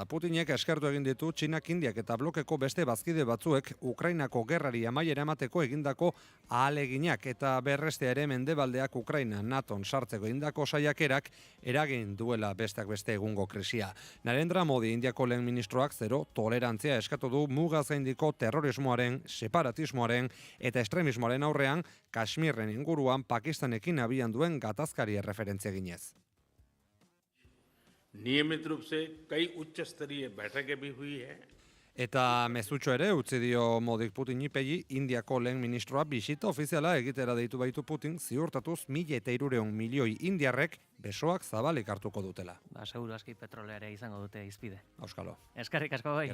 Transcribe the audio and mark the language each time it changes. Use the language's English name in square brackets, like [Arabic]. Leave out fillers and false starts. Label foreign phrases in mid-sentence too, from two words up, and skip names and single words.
[Basque] Putinek eskertu egin ditu Txinak, Indiak eta blokeko beste bazkide batzuek Ukrainako gerrari amaiera emateko egindako ahaleginak eta berrestea ere mendebaldeak Ukraina NATOn sartzeko egindako saiakerak eragin duela besteak beste egungo krisia. Narendra Modi, Indiako lehen ministroak zero tolerantzia eskatu du mugaz gaindiko terrorismoaren, separatismoaren eta estremismoaren aurrean Kashmirren inguruan Pakistanekin abian duen gatazkari referentzia ginez. [Hindi] नियमित रूप से कई उच्च स्तरीय बैठकें भी हुई है। [Basque] Eta mezutxo ere utzi dio Modik Putinipegi, Indiako lehen ministroa bisita ofiziala egitera deitu baitu Putin, ziurtatuz 1.300 milioi indiarrek besoak zabalik hartuko dutela. Ba, seguru aski petroleare izango dute izpide. Auskalo. Eskerrik asko bai.